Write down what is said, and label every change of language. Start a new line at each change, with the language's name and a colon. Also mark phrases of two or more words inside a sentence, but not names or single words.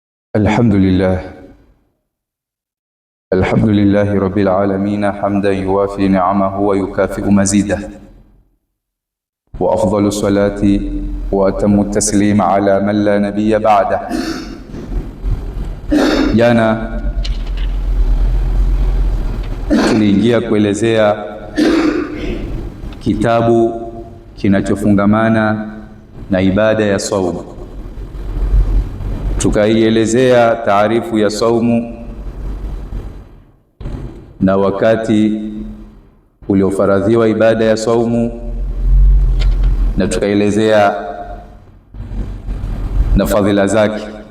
Arabic: الحمد لله رب العالمين حمدا يوافي نعمه ويكافئ مزيده، وأفضل الصلاة وأتم التسليم على من لا نبي بعده.
Swahili: Jana tuliingia kuelezea kitabu kinachofungamana na ibada ya saumu. Tukaielezea taarifu ya saumu na wakati uliofaradhiwa ibada ya saumu, na tukaelezea na fadhila zake.